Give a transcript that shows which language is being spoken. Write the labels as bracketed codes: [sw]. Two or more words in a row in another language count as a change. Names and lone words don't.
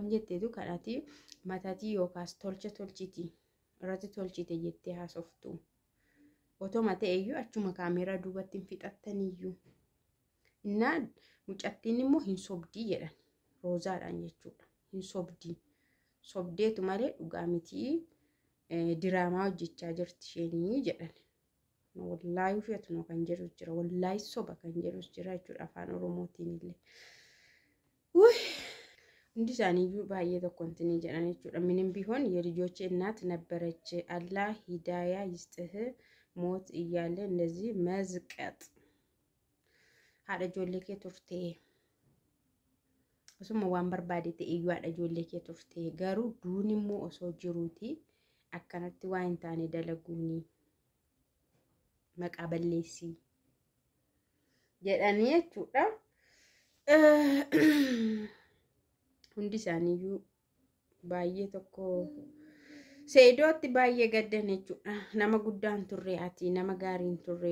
[om] jetteetu kanaati matatii yookaas tolchiti irratti tolchite jettee haasoftu otoma ta'eyyuu achuma kaameeraa duubatti fixattaniyyuu inna mucattiin immoo hin sobdii jedhan roozaadhaan jechuudha hin sobdeetu malee dhugaa miti diraamaa hojjechaa jirti isheenii jedhan wallahi ufeetu no kan jedhu jira wallahi soba kan jedhu jira jechuudha afaan oromootiin illee hundi isaaniiyyuu baay'ee tokkontini jedhan jechuudha [am] ምንም ቢሆን የልጆቼ እናት ነበረች አላህ ሂዳያ ይስጥህ ሞት እያለ እንደዚህ መዝቀጥ [om] haadha ijoollee kee turte osuma waan barbaadete iyyuu haadha ijoollee kee turte garuu duun immoo osoo jiruuti akkanatti waa hin taane dalaguuni maqaa balleessii jedhanii jechuudha hundi isaaniiyyuu baay'ee tokko seedootti baay'ee gaddan jechuudha nama guddaan turre ati nama gaariin turre